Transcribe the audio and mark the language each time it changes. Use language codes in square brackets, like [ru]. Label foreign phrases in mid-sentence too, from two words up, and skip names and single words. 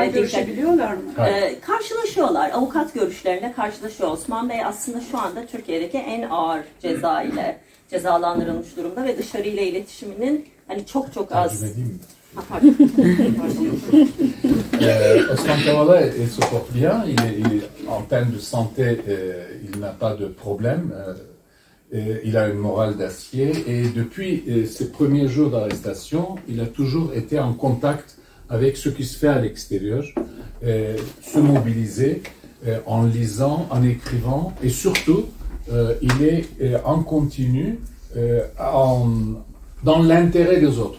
[tr] görüşebiliyorlar mı? Karşılaşıyorlar. Avukat görüşlerine karşılaşıyor. Osman Bey aslında şu anda Türkiye'deki en ağır ceza ile cezalandırılmış durumda ve dışarıyla iletişiminin hani çok az. [fr] Osman Kavala se porte bien, il est en termes de santé, il n'a pas de problème, il a une morale d'acier et depuis ses premiers jours d'arrestation, il a toujours été en contact avec ce qui se fait à l'extérieur, se mobiliser en lisant, en écrivant et surtout il est en continu dans l'intérêt des autres.